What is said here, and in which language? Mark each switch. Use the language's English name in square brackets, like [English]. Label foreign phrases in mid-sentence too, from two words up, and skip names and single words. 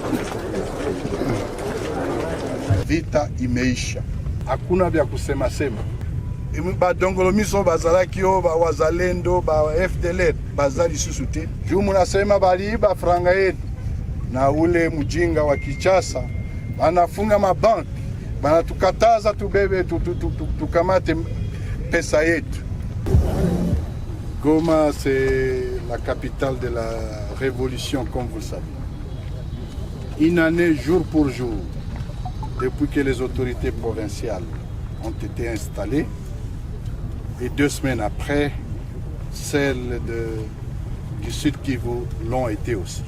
[Swahili] Vita imeisha, hakuna vya kusema sema. [Lingala] Badongolo miso bazalaki o ba wazalendo ba FDLR bazali susu te. [Swahili] Juu munasema baliiba franga yetu na ule mjinga wa Kinshasa anafunga mabanki, banatukataza tubebe tukamate pesa yetu. [French] Goma, c'est la capitale de la révolution, comme vous le savez. Une année, jour pour jour, depuis que les autorités provinciales ont été installées, et 2 semaines après, celles du Sud Kivu l'ont été aussi.